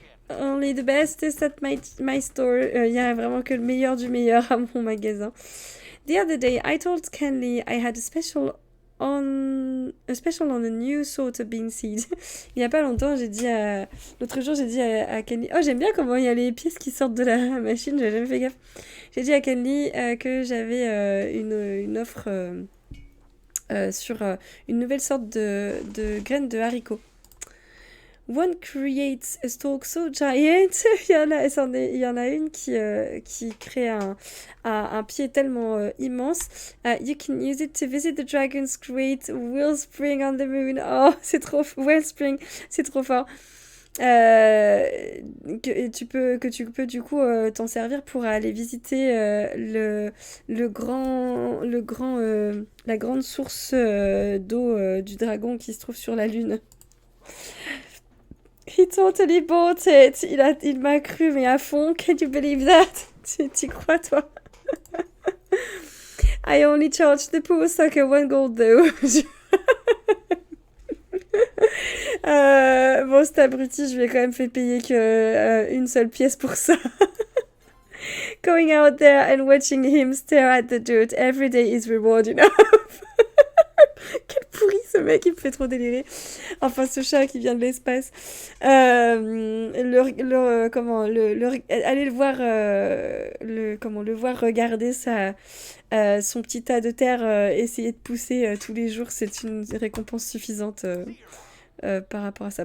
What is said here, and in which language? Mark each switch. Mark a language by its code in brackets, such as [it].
[en] Only the best is at my store. [fr] Il y a vraiment que le meilleur du meilleur à mon magasin. [en] The other day, I told Kenley I had a special on a new sort of bean seed. [fr] Il y a pas longtemps, l'autre jour, j'ai dit à Kenley, oh, j'aime bien comment il y a les pièces qui sortent de la machine, j'avais jamais fait gaffe. J'ai dit à Kenley que j'avais une offre sur une nouvelle sorte de graines de haricots. [en] One creates a stalk so giant. [fr] Il y en a une qui crée un pied tellement immense. [en] You can use it to visit the dragon's great wellspring on the moon. [fr] Oh, c'est trop... Wellspring, c'est trop fort. Que tu peux du coup t'en servir pour aller visiter la grande source d'eau du dragon qui se trouve sur la lune. [en] He totally bought it. [fr] Il m'a cru, mais à fond. [en] Can you believe that? [fr] Tu crois, toi? [en] I only charged the poor sucker 1 gold, though. [fr] Bon, cet abruti, je lui ai quand même fait payer une seule pièce pour ça. [en] Going out there and watching him stare at the dirt every day is reward enough. [fr] Quel pourri ce mec, il me fait trop délirer. Enfin, ce chat qui vient de l'espace. Allez le voir, le voir regarder son petit tas de terre, essayer de pousser tous les jours, c'est une récompense suffisante par rapport à ça.